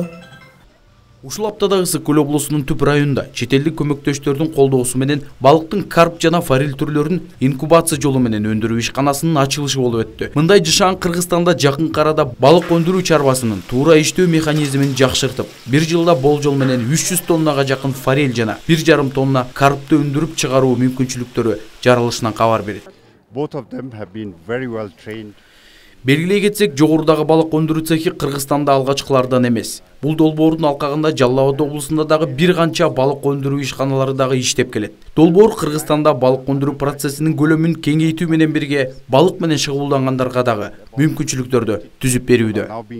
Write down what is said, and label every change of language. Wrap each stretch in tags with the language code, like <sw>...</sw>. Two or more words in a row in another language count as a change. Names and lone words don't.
<ky>Ушул аптада Ысык көл облусунун түп районунда чет элдик көмөктөштөрдүн колдоосу менен балыктын карп жана форель түрлөрүн инкубация жолу менен өндүрүү ишканасынын ачылышы болуп өттү. Мындай жашаан Кыргызстанда жакынкы арада балык өндүрүү чарбасынын туура иштөө механизмин жакшыртып, бир жылда болжол менен 300 тоннага жакын форель жана 1,5 тонна карпты өндүрүп чыгаруу мүмкүнчүлүктөрү жарылышынан кабар берет.</ky> <en>Both of them have been very well trained.</en> <ky>Белгилей кетсек, жогорудагы балык өндүрүү цехи Кыргызстанда алгачкылардан эмес. Бул Долбоордун алкагында Жалал Абад облусунда дагы бир канча балык өндүрүү ишканалары дагы иштеп келет. Долбоор Кыргызстанда балык өндүрүү процессинин көлөмүн кеңейтүү менен бирге балык менен шыгуулдангандарга дагы мүмкүнчүлүктөрдү түзүп берүүдө.</ky>